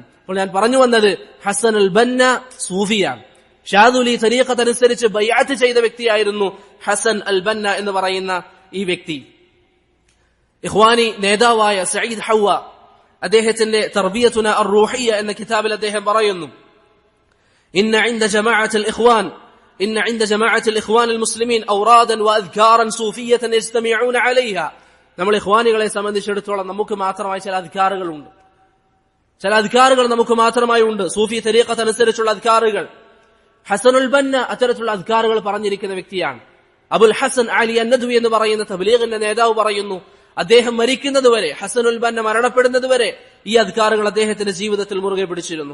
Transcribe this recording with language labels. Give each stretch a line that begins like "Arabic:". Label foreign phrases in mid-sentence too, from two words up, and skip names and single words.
Malayalam: അപ്പോൾ ഞാൻ പറഞ്ഞു വന്നത്, ഹസനുൽ ബന്ന സൂഫിയാണ്. ഷാദുലി തരീഖത്ത് അനുസരിച്ച് ബൈഅത്ത് ചെയ്ത വ്യക്തിയായിരുന്നു ഹസൻ അൽ ബന്ന എന്ന് പറയുന്ന ഈ വ്യക്തി. ഇഖ്വാനി നേതാവായ സഈദ് ഹവ്വ അദ്ദേഹത്തിന്റെ തർബിയത്തുന അർ-റൂഹിയ്യ എന്ന കിതാബിൽ അദ്ദേഹം പറയുന്നു,
Arabic: إن عند جماعة الإخوان المسلمين أورادا وأذكارا صوفية يجتمعون عليها.
Malayalam: നമ്മൾ ഇഖ്വാനികളെ സംബന്ധിച്ചിടത്തോളം നമുക്ക് മാത്രമായി ചില അദ്കാറുകൾ നമുക്ക് മാത്രമായി ഉണ്ട്. സൂഫി തരീഖത്ത് അനുസരിച്ചുള്ള അദ്കാറുകൾ. ഹസനുൽ ബന്ന അത്തരത്തിലുള്ള അദ്കാറുകൾ പറഞ്ഞിരിക്കുന്ന വ്യക്തിയാണ്. അബുൽ ഹസൻ അലി അന്നദ്വി എന്ന് പറയുന്ന തബ്ലീഗിന്റെ നേതാവ് പറയുന്നു, അദ്ദേഹം മരിക്കുന്നതുവരെ, ഹസനുൽ ബന്ന മരണപ്പെടുന്നതുവരെ ഈ അദ്കാറുകൾ അദ്ദേഹത്തിന്റെ ജീവിതത്തിൽ മുറുകെ പിടിച്ചിരുന്നു.